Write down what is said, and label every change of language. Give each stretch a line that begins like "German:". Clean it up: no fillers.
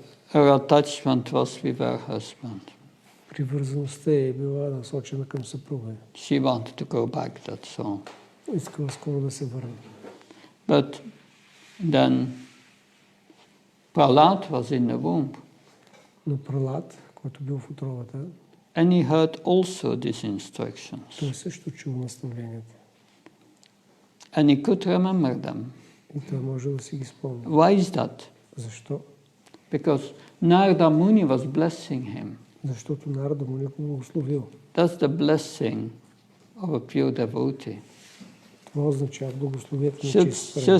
English: Her attachment was with her husband.
Bulgarian: Привързаността е била насочена към съпруга.
English: She wanted to go back, that's all.
Bulgarian: Искала скоро да се върне.
English: But then Prahlad was in the womb.
Bulgarian: Но Прахлад, който бил в отровата,
English: and he heard also these instructions.
Bulgarian: той също чул наставленията.
English: And he could remember them.
Bulgarian: И той може да си ги спомни.
English: Why is that?
Bulgarian: Защо?
English: Because Narada Muni was blessing him.
Bulgarian: Защото Нарада Муни го благословил.
English: That's the blessing of a pure devotee.
Bulgarian: Това означава благословението на чист предан.